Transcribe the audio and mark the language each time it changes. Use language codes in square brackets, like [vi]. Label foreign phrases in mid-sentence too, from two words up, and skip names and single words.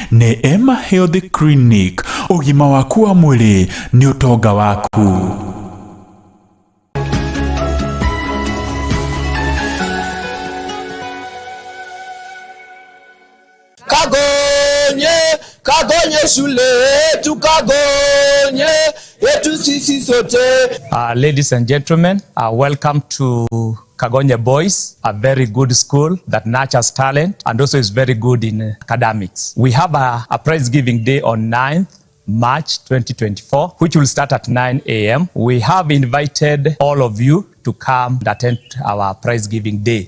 [ki] Ime Health Clinic, ũgima waku wa mwĩrĩ nĩ ũtonga waku. [sw] Kagonye shule tukagonye yetu sisi sote. [en] Ladies and gentlemen, welcome to Kagonye Boys, a very good school that nurtures talent and also is very good in academics. We have a prize giving day on 9th March 2024, which will start at 9 a.m. We have invited all of you to come and attend our prize giving day.